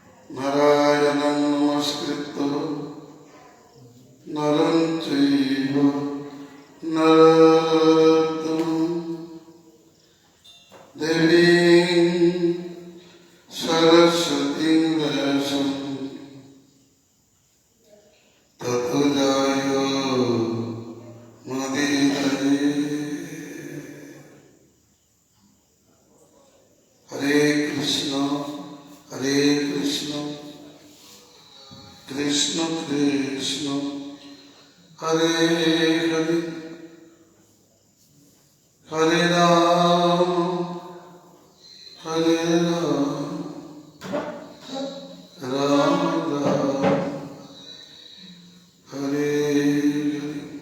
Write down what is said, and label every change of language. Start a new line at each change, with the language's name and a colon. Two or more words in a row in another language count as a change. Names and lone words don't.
Sanskrit: নারায়ণং নমস্কৃত্য নরং চৈব নরোত্তমং দেবীং সরস্বতীং ব্যাসং ততো জয়োমুদীরয়ে। হরে কৃষ্ণ হরে কৃষ্ণ কৃষ্ণ কৃষ্ণ হরে হরে হরে রাম হরে রাম রাম রাম হরে হরে।